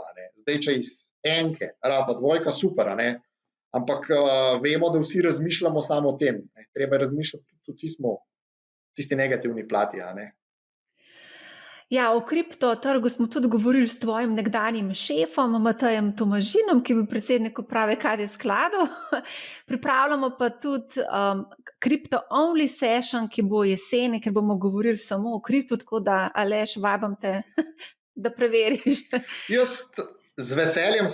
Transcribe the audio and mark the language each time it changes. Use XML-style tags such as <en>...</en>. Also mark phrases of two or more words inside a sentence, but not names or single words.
<sl>Zdaj, če iz enke rata dvojka, super, ampak vemo, da vsi razmišljamo samo o tem. Treba razmišljati tudi tisti negativni plati. Ja, o kriptotrgu smo tudi govorili s tvojim nekdanjim šefom, Matejem Tomažinom, ki je bil predsednik uprave KD skladov. Pripravljamo pa tudi</sl> <en>crypto-only session,</en> <sl>ki bo jeseni, ker bomo govorili samo o kriptu, tako da, Aleš, vabim te, da preveriš. Jaz z veseljem</sl>